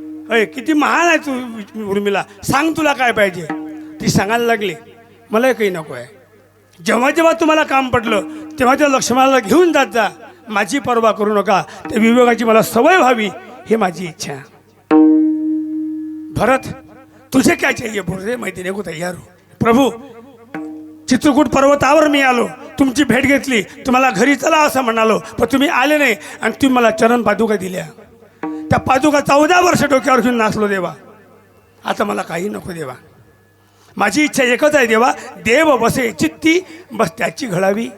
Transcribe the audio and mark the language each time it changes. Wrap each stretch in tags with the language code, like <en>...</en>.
<mr>अय किती महान आहे तू उर्मिला, सांग तुला काय पाहिजे. ती सांगायला लागली मला काही नको आहे. जेव्हा जेव्हा तुम्हाला काम पडलं तेव्हा त्या लक्ष्मणाला घेऊन जात जा, माझी पर्वा करू नका. त्या विवेकाची मला सवय व्हावी ही माझी इच्छा.</mr> <hi>भरत तुझे काय चाहिए बोल रे, मैं देने को तैयार हूँ.</hi> <mr>प्रभू चित्रकूट पर्वतावर मी आलो, तुमची भेट घेतली, तुम्हाला घरी चला असं म्हणालो, पण तुम्ही आले नाही आणि तुम्ही मला चरण पादुका दिल्या. त्या पादुका 14 वर्ष डोक्यावर घेऊन नाचलो देवा. आता मला काही नको देवा. माझी इच्छा एकच आहे देवा, देव बसे चित्ती बस त्याची घडावी</mr>